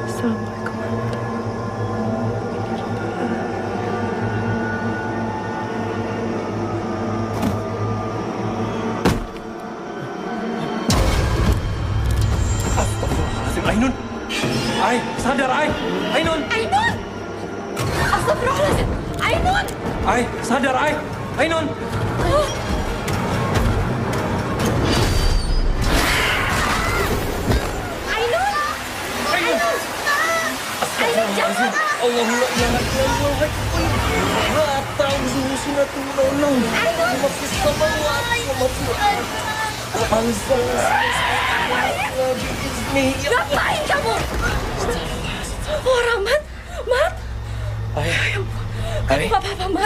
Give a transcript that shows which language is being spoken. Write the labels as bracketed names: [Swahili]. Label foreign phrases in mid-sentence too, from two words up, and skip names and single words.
[Arabic] Assalamualaikum Astagfirullahaladzim, Ainun. [Indonesian] Ai, sadar, Ai. Ainun. Ainun! [Arabic] Astagfirullahaladzim! [Indonesian] Ainun! Ai, sadar, Ai. Ainun. [Arabic] Astagfirullahaladzim. [Indonesian] Allahumma jangan Allah. Ngapain kamu? Oh, Rahmat! Mat! Kamu gak apa-apa, Mat?